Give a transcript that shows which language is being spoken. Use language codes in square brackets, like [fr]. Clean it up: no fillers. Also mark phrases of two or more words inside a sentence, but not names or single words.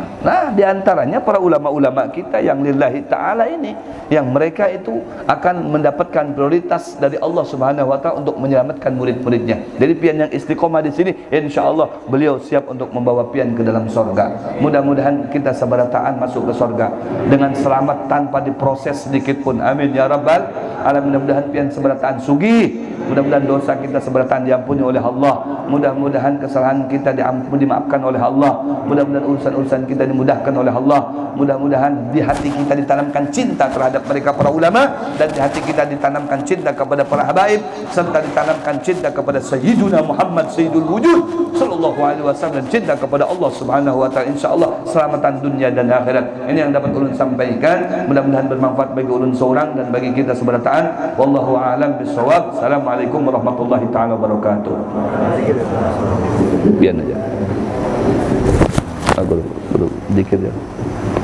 [id] Nah, diantaranya para ulama-ulama kita yang [ar] لله تعالى [id] ini, yang mereka itu akan mendapatkan prioritas dari Allah [ar] سبحانه وتعالى [id] untuk menyelamatkan murid-muridnya. [bjn] Jadi pian yang istiqomah di sini, [ar] إن شاء الله [bjn] beliau siap untuk membawa pian ke dalam sorga. Mudah-mudahan kita seberataan masuk ke sorga dengan selamat tanpa diproses sedikit pun. [ar] آمين يا رب العالمين. [bjn] Mudah-mudahan pian seberataan sugih. Mudah-mudahan dosa kita seberataan diampuni oleh Allah. [id] Mudah-mudahan kesalahan kita dimaafkan oleh Allah. Mudah-mudahan urusan kita dimudahkan oleh Allah. Mudah-mudahan di hati kita ditanamkan cinta terhadap mereka para ulama, dan di hati kita ditanamkan cinta kepada para habaib, serta ditanamkan cinta kepada Sayyiduna Muhammad Sayyidul Wujud [ar] صلى الله عليه وسلم, [id] dan cinta kepada Allah [ar] سبحانه وتعالى. [bjn] Insyaallah selamatan dunia dan akhirat. Ini yang dapat ulun sampaikan. Mudah-mudahan bermanfaat bagi ulun seorang dan bagi kita seberataan. [ar] مستعان. والله أعلم بالصواب. السلام عليكم ورحمة الله تعالى وبركاته. [id] Biar aja. Aku dikit ya.